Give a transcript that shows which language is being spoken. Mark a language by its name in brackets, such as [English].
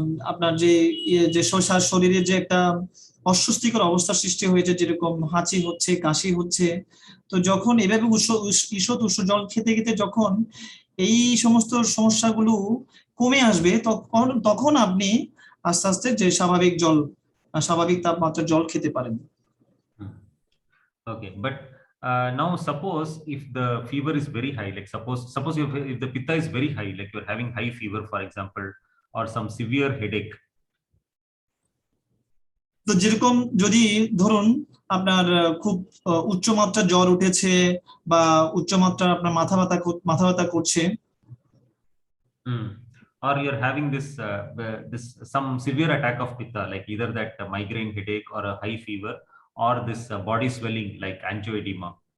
[Bangla] আপনার যে যে শরীরে যে একটা অস্বস্তিকর অবস্থার সৃষ্টি হয়েছে, যেরকম হাঁচি হচ্ছে, কাশি হচ্ছে, তো যখন এভাবে ঈষৎ উষ্ণ জল খেতে খেতে যখন এই সমস্ত সমস্যাগুলো কমে আসবে, তখন আপনি আস্তে আস্তে যে স্বাভাবিক তাপমাত্রার জল খেতে পারেন। [English] Okay, but now suppose if the fever is very high, like suppose if the pitta is very high, like you're having high fever, for example, or some severe headache. [Bangla] তো যেরকম যদি ধরুন আপনার খুব উচ্চমাত্রা জ্বর উঠেছে বা উচ্চমাত্রা আপনার মাথা ব্যথা করছে, [English] or you're having this some severe attack of pitta, like either that migraine headache or a high fever, or this body swelling like angioedema.